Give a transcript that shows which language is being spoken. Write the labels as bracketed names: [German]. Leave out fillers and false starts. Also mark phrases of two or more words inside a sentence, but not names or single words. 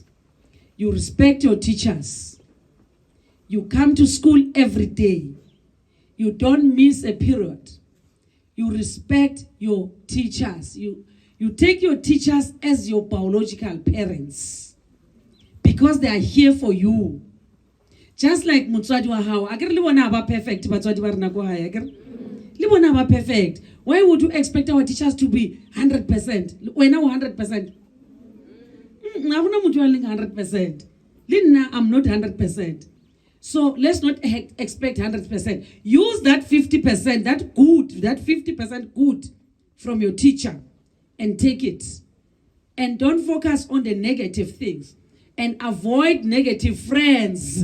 [English] You respect your teachers. You come to school every day. You don't miss a period. You respect your teachers. You take your teachers as your biological parents because they are here for you. Just like [Lozi] Mutswadi wa hao, agar libona ba perfect, batswadi ba rena ko hae, agar libona ba perfect. [English] Why would you expect our teachers to be 100%? Why now 100%? [Lozi] Ngabona muthu wa leng 100%. [English] Lina, I'm not 100%. So let's not expect 100%. Use that 50%, that good, that 50% good from your teacher and take it. And don't focus on the negative things. And avoid negative friends.